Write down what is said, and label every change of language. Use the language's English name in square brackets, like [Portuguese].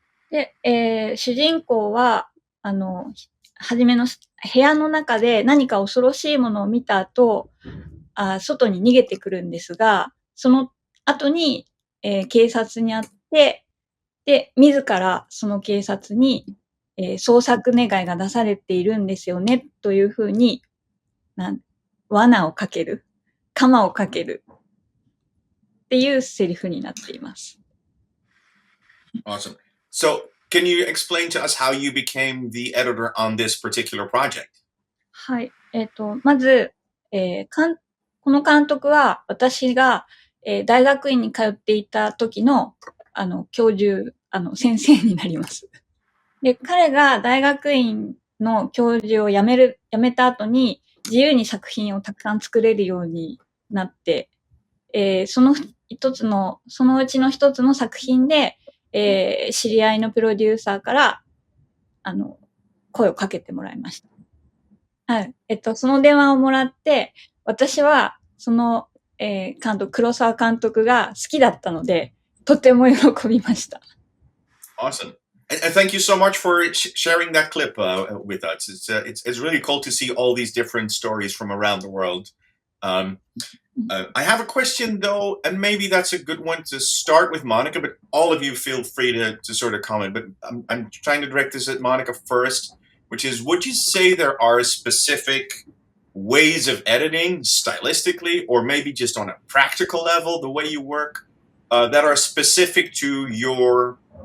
[Japanese] で、主人公は、はじめの部屋の中で何か恐ろしいものを見た後、外に逃げてくるんですが、その後に、警察に会って、で、自らその警察に、捜索願いが出されているんですよね、というふうに、罠をかける、鎌をかけるっていうセリフになっています。 [English] Awesome. So can you explain to us how you became the editor on this particular project? [Japanese] はい。まず、この監督は私が、大学院に通っていた時の、教授、先生になります。で、彼が大学院の教授を辞めた後に自由に作品をたくさん作れるようになって、そのうちの一つの作品で、知り合いのプロデューサーから、声をかけてもらいました。はい。その電話をもらって、私は、その、黒沢監督が好きだったので、とても喜びました。 [English] Awesome. And thank you so much for sharing that clip with us. It's really cool to see all these different stories from around the world. I have a question though, and maybe that's a good one to start with Monica, but all of you feel free to sort of comment, but I'm trying to direct this at Monica first, which is, would you say there are specific ways of editing stylistically, or maybe just on a practical level, the way you work, that are specific to your